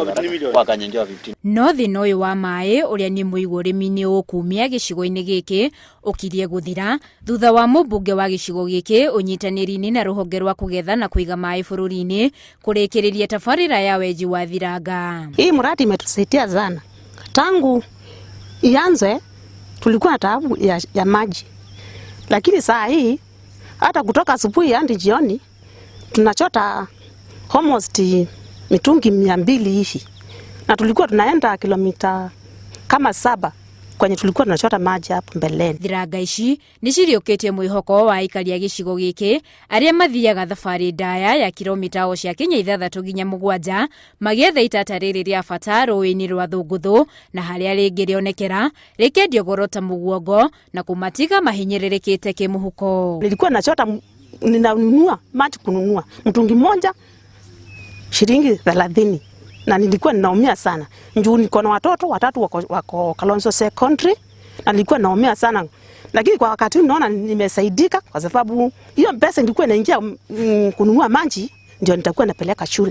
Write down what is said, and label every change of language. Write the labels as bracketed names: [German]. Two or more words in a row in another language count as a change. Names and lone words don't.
[Kikuyu] No thina ũyũ wa maĩ ũrĩa ni mũigũ ũrĩmi-inĩ ũkumia gicigo-inĩ giki ũkirie guthira thutha wa mũmbunge wa gicigo giki ũnyitanĩri-inĩ na rũhonge rwa kugetha na kuiga maĩ bũrũri-inĩ kũrĩkĩrĩria tabarĩra ya wenji wa thiranga. [Swahili] Hii mradi imetusaidia sana. Tangu ianze tulikuwa na taabu ya maji, lakini saa hii hata kutoka asubuhi hadi jioni tunachota almost mitungi 200 hivi, na tulikuwa tunaenda kilomita kama 7 kwenye tulikuwa tunachota maji hapo mbeleni. [Kikuyu] Thiranga ici ni ciriũkĩtie mwĩhoko wa aikari a gĩcigo gĩkĩ arĩa mathiaga thabarĩ ndaya ya kilomita o cia Kenya 6 nginya 7 magĩetha itata rĩrĩ rĩa bata rũĩ-inĩ rwa Thũngũthũ, na harĩa rĩngĩ rĩonekera rĩkendio goro ta mũguongo na kũmatiga mahinyĩrĩrĩkĩte kĩmũhuko. [Swahili] Nilikuwa nachota, ninanunua maji, kununua mtungi moja shilingi 30, na nilikuwa ninaumia sana. Njoo niko na watoto watatu wako Kalonzo Secondary, na nilikuwa naumia sana. Lakini kwa wakati huu naona nimesaidika kwa sababu hiyo pesa nilikuwa naingia kununua maji ndio nitakuwa napeleka shule.